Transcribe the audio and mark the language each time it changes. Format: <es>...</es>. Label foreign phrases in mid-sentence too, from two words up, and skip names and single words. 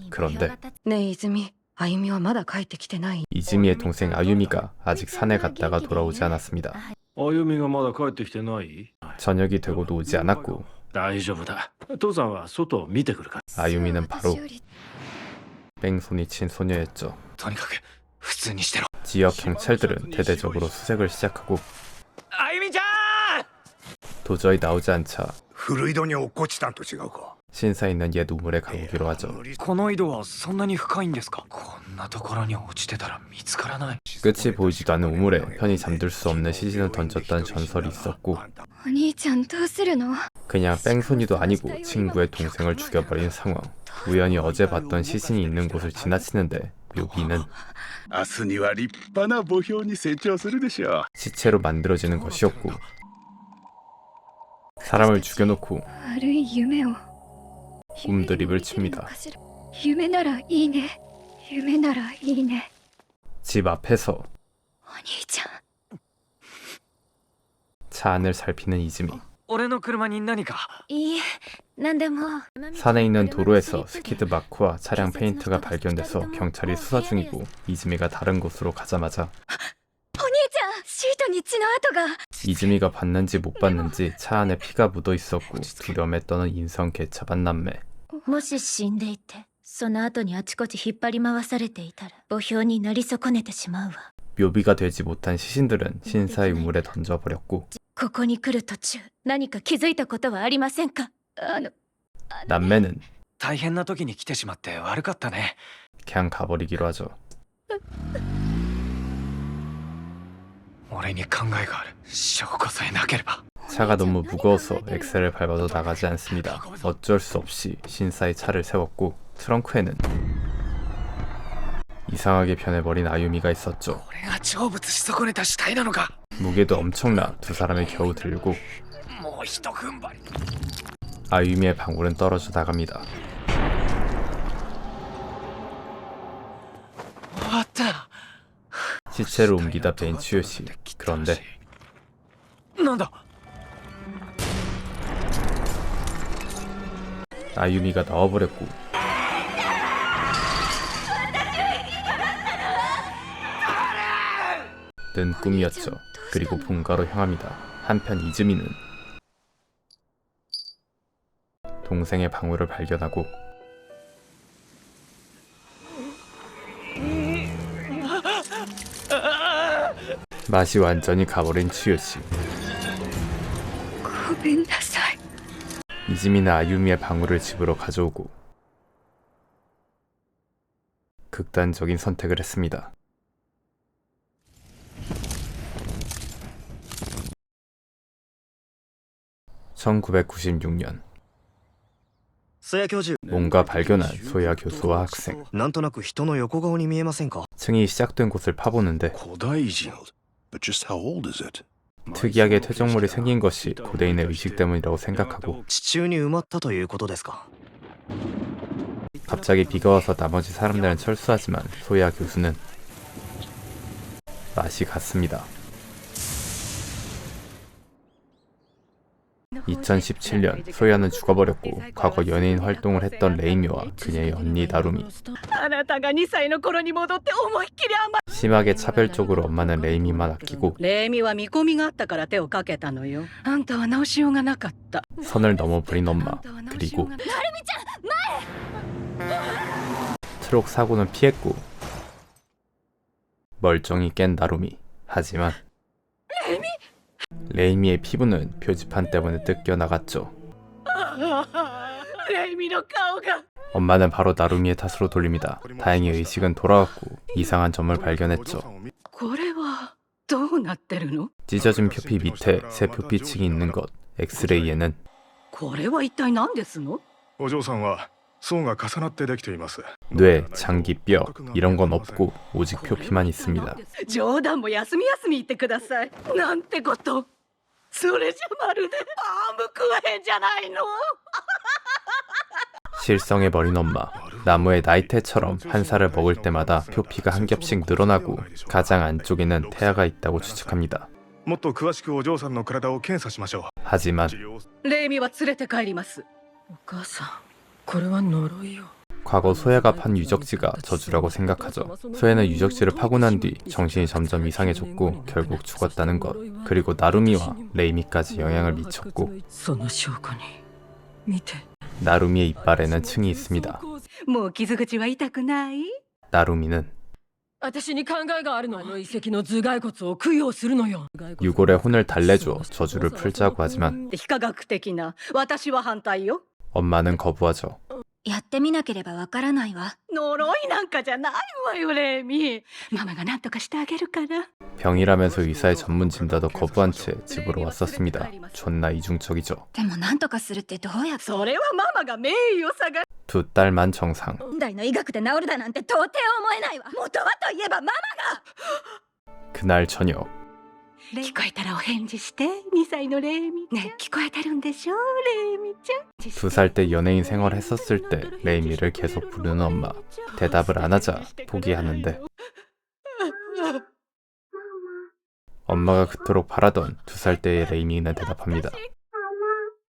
<ko>그런데</ko> <ja>ねえ泉、あゆみはまだ帰ってきてない。</ja> <ko>이즈미의 동생 아유미가 아직 산에 갔다가 돌아오지 않았습니다.</ko> <ja>あゆみがまだ帰ってきてない？</ja> <ko>저녁이 되고도 오지 않았고</ko> <ja>大丈夫だ。父さんは外を見てくるから。</ja> <ko>아유미는 바로 뺑소니 친 소녀였죠.</ko> <ja>とにかく普通にしてろ。</ja> <ko>지역 경찰들은 대대적으로 수색을 시작하고</ko> <ja>あゆみちゃん。</ja> <ko>도저히 나오지 않자</ko> <ja>古井戸に落っこちたんと違うか</ja> <ko>신사 있는 옛 우물에 가보기로 하죠.</ko> <ja>この井戸はそんなに深いんですか。こんなところに落ちてたら見つからない。</ja> <ko>끝이 보이지도 않는 우물에 편히 잠들 수 없는 시신을 던졌다는 전설이 있었고</ko> <ja>お兄ちゃんどうするの？</ja> <ko>그냥 뺑소니도 아니고 친구의 동생을 죽여버린 상황. 우연히 어제 봤던 시신이 있는 곳을 지나치는데 묘비는</ko> <ja>明日には立派な墓標に成長するでしょう</ja> <ko>시체로 만들어지는 것이었고 사람을 죽여놓고</ko> <ja>悪い夢を。</ja> <ko>꿈드립을 칩니다.</ko> <ja>夢ならいいね。夢ならいいね。</ja> <ko>집 앞에서</ko> <ja>お兄ちゃん。</ja> <ko>차 안을 살피는 이즈미.</ko> <ja>俺俺の車に何か。いいえ何でも</ja> <ko>산에 있는 도로에서 스키드 마크와 차량 페인트가 발견돼서 경찰이 수사 중이고 이즈미가 다른 곳으로 가자마자</ko> <ja>お兄ちゃんシートに血の跡が</ja> <ko>이즈미가 봤는지 못 봤는지 차 안에 피가 묻어 있었고 두려움에 떠는 인성 개차반 남매.</ko> <ja>もし死んでいてその後にあちこち引っ張り回されていたら墓標になり損ねてしまうわ</ja> <ko>묘비가 되지 못한 시신들은 신사의 우물에 던져버렸고</ko> <ja>ここに来る途中何か気づいたことはありませんか</ja> <ko>남매는</ko> <ja>大変な時に来てしまって悪かったね。</ja> <ko>그냥 가버리기로 하죠.</ko> <ja>俺に考えがある。証拠さえなければ。</ja> <ko>차가 너무 무거워서 엑셀을 밟아도 나가지 않습니다. 어쩔 수 없이 신사의 차를 세웠고 트렁크에는 이상하게 변해버린 아유미가 있었죠.</ko> <ja>これが成仏し損ねた死体なのか。</ja> <ko>무게도 엄청나 두 사람이 겨우 들고</ko> <ja>もう一踏ん張り。</ja> <ko>아유미의 방울은 떨어져 나갑니다.</ko> <ja>終わった。</ja> <ko>시체를 옮기다 벤 츠요시. 그런데</ko> <ja>なんだ。</ja> <ko>아유미가 나와버렸고 는 꿈이었죠. 그리고 본가로 향합니다. 한편 이즈미는 동생의 방울을 발견하고 맛이 완전히 가버린 츠요시.</ko> <ja>ごめんなさい</ja> <ko>이즈미는 아유미의 방울을 집으로 가져오고 극단적인 선택을 했습니다. (1996년)</ko> <ja>須谷教授</ja> <ko>뭔가 발견한 소야 교수와 학생.</ko> <ja>なんとなく人の横顔に見えませんか</ja> <ko>층이 시작된 곳을 파보는데</ko> <en>古代人 But just how old is it?</en> <ko>특이하게 퇴적물이 생긴 것이 고대인의 의식 때문이라고 생각하고</ko> <ja>地中に埋まったということですか</ja> <ko>갑자기 비가 와서 나머지 사람들은 철수하지만 소야 교수는 맛이 갔습니다. 2017년 소야는 죽어버렸고 과거 연예인 활동을 했던 레이미와 그녀의 언니 나루미.</ko> <ja>あなたが2歳の頃に戻って思いっきり甘い</ja> <ko>심하게 차별적으로 엄마는 레이미만 아끼고</ko> <ja>レイミは見込みがあったから手をかけたのよ。あんたは直しようがなかった。</ja> <ko>선을 넘어버린 엄마. 그리고 트럭 사고는 피했고 멀쩡히 깬 나루미. 하지만 레이미의 피부는 표지판 때문에 뜯겨나갔죠.</ko> <ja>レイミの顔が。</ja> <ko>엄마는 바로 나루미의 탓으로 돌립니다. 다행히 의식은 돌아왔고 이상한 점을 발견했죠.</ko> <ja>これはどうなってるの？</ja> <ko>찢어진 표피 밑에 새 표피층이 있는 것. 엑스레이에는</ko> <ja>これは一体何ですの？お嬢さんは層が重なってできています。</ja> <ko>뇌, 장기, 뼈 이런 건 없고 오직 표피만 있습니다.</ko> <ja>冗談も休み休み言ってください。なんてこと。それじゃまるでバームクーヘンじゃないの。</ja> <ko>실성해버린 엄마. 나무의 나이테처럼 한 살을 먹을 때마다 표피가 한 겹씩 늘어나고 가장 안쪽에는 태아가 있다고 추측합니다.</ko> <ja>もっと詳しくお嬢さんの体を検査しましょう。</ja> <ko>하지만</ko> <ja>レイミは連れて帰ります。お母さん、これは呪いよ。</ja> <ko>과거 소야가 판 유적지가 저주라고 생각하죠. 소야는 유적지를 파고 난 뒤 정신이 점점 이상해졌고 결국 죽었다는 것. 그리고 나루미와 레이미까지 영향을 미쳤고</ko> <ja>その証拠に見て。</ja> <ko>나루미의 이빨에는 층이 있습니다.</ko> <ja>もう傷口は痛くない？</ja> <ko>나루미는</ko> <ja>私に考えがあるの。あの遺跡の頭蓋骨を供養するのよ。</ja> <ko>유골의 혼을 달래주어 저주를 풀자고 하지만</ko> <ja>非科学的な。私は反対よ。</ja> <ko>엄마는 거부하죠.</ko> <ja>やってみなければわからないわ呪いなんかじゃないわよ、レイミ。ママが何とかしてあげるから。</ja> <ko>병이라면서 의사의 전문 진단도 거부한 채 집으로 왔었습니다. 존나 이중적이죠.</ko> <ja>でも何とかするってどうやってそれはママが名医を探す。</ja> <ko>두 달만 정상.</ko> <ja>現代の医学で治るだなんて到底思えないわ元はといえばママが</ja> <ko>그날 저녁</ko> <ja>聞こえたらお返事して。2歳のレイミ。ね、聞こえてるんでしょ、レイミちゃん。</ja> <ko>2살 때 연예인 생활했었을 때 레이미를 계속 부르는 엄마. 대답을 안 하자 포기하는데 엄마가 그토록 바라던 2살 때의 레이미는 대답합니다.</ko>